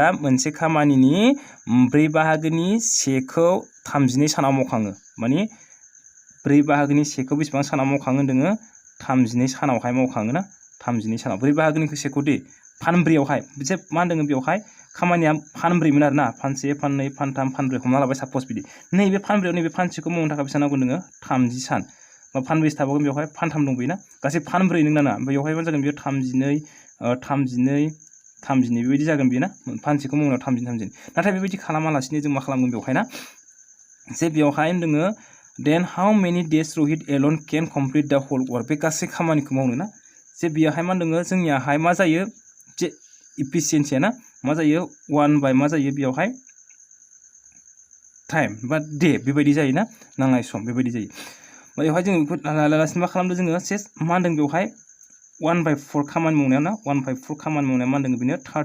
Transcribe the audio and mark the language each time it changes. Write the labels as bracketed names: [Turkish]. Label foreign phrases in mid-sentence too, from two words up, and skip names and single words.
[Bodo] मोनसे खामानिनि 4 बाहागोनि 1 खौ 32 सानाव मावखाङो माने 4 बाहागोनि 1 खौ बेसेबां सानाव मावखाङो होनदों 32 सानावहाय मावखाङो ना 32 सानाव 4 बाहागोनि 1 खौ दे फानब्रैयावहाय बिसे मा होनदों बेवहाय खामानिया फानब्रैमोन आरोना फानसे फाननै फानथाम फानब्रै हमना लाबाय सापस बिदि नैबे फानब्रैयाव नैबे फानसेखौ मावनो थाखाय बेसेबां नांगौ नोङो 30 सान बा फानब्रैसो थाबावगोन बेवहाय फानथाम दंबोयो ना गासै फानब्रै नों ना बेवहाय मा जागोन बेयो 32 बेबायदि जागोन बेयो ना फानसेखौ मावनायाव 30 नाथाय बेबायदि खालामालासिनो जों मा खालामगोन बेवहाय ना जे बेवहाय होनदों [English] then how many days Rohit alone can complete the whole work [Bodo] बे गासै खामानिखौ मावनो ना जे बेयावहाय मा होनदों जोंनियाहाय मा जायो जे इफिसियेन्सिया ना मा जायो 1 बाय मा जायो बेयावहाय टाइम बा डे बेबायदि जायो ना नांनाय सम बेबायदि जायो बेवहाय जों बेखौ लालासिनो मा खालामदों जोङो सेस मा होनदों बेवहाय 1/4 खामानि मावनायाव ना 1/4 खामानि मावनाया मा होनदों बेनो